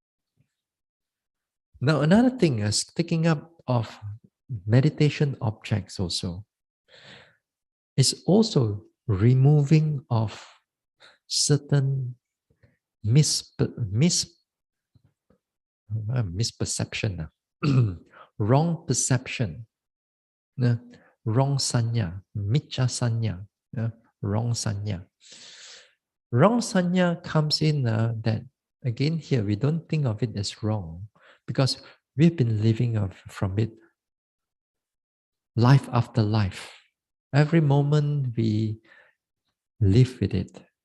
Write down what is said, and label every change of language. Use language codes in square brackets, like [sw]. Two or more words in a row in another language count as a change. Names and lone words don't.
[en] Now another thing is taking up of meditation objects also is also removing of certain misperception, wrong perception, uh, wrong sanya, [pi] miccha sanya, [en] wrong sanya. Wrong sanya comes in that, again, here we don't think of it as wrong because we've been living from it life after life. Every moment we live with it.